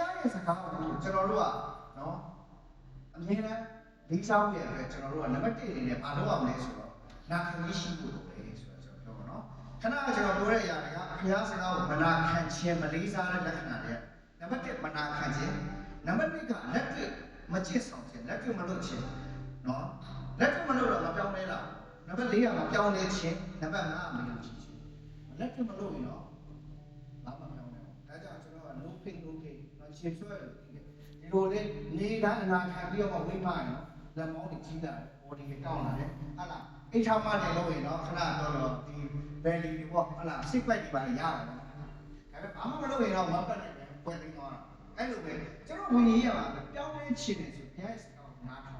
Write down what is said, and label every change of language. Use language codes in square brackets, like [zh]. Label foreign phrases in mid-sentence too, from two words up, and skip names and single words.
[my] ရဲ့စကားကိုကျွန်တော်တို့ကနော်အမြဲတမ်းလေးစားရတဲ့အတွက်ကျွန်တော်တို့ကနံပါတ်1အနေနဲ့ဘာလုပ်ရမလဲဆိုတော့နာခံရရှိဖို့လိုတယ်ဆိုတော့ကျွန်တော်ပြောပါတော့ခဏကကျွန်တော်ပြောတဲ့အရာတွေကဖခင်စကားကိုမနာခံခြင်းမလေးစားတဲ့လက္ခဏာတွေနံပါတ်1မနာခံခြင်းနံပါတ်2ကလက်တွေ့မချစ်ဆောင်ခြင်းလက်တွေ့မလုပ်ခြင်းနော်လက်တွေ့မလုပ်တော့မပြောင်းလဲတာနံ ပါတ်4ကမပြောင်းလဲခြင်းနံပါတ်5ကမယုံကြည်ခြင်းလက်တွေ့မလုပ်ရင်တော့ဘာမှမပြောင်းလဲဘူးဒါကြောင့်ကျွန်တော်က [en] no pain no gain [my] နော်ချေဆွဲလို့ဒီလိုလေးနေတိုင်းအနာခံပြီးတော့ဝိမ့်မရနော်လက်မောင်းတွေကြီးတာဘော်ဒီတွေတောင်းလာတယ်ဟာလားအိတ်ချမှတယ် လို့ရင်တော့ခဏတော့ဒီ belly တွေပေါ့ဟာလားစိတ်ပိုက်တွေပါရရတယ်ဒါပေမဲ့ဘာမှမလုပ်ရင်တော့မပတ်နိုင်ဘူးပွဲသိမ်းသွားတာအဲ့လိုပဲကျွန်တော်ဝိညာဉ်ရပါပြောင်းလဲချင်တယ်ဆိုဘုရားရဲ့စကားကိုနားထောင်